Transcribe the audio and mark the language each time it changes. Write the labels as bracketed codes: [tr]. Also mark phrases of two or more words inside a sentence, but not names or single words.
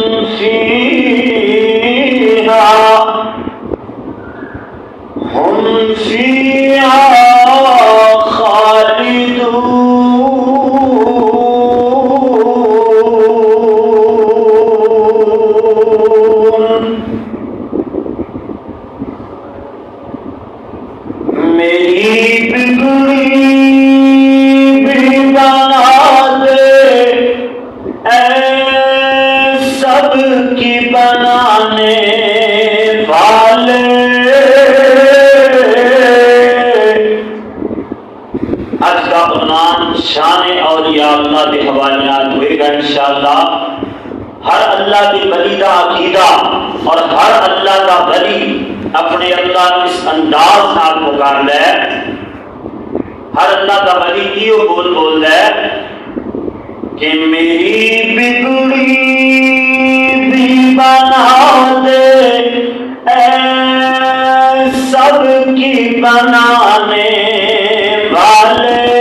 [ar] فيها خالدون. [ur] میری بگڑی بھی بنا دے اے سب کی بنانے والے شان اولیاء اللہ کے حوالات ہوئے گا انشاءاللہ۔ ہر اللہ کے ولی کا عقیدہ اور ہر اللہ کا ولی اپنے اللہ کو [pa] اس انداز نال پکاردا ہے۔ [ur] ہر اللہ کا ولی کیوں بول ہے کہ میری بگڑی بھی بنا دے اے سب کی بنانے والے۔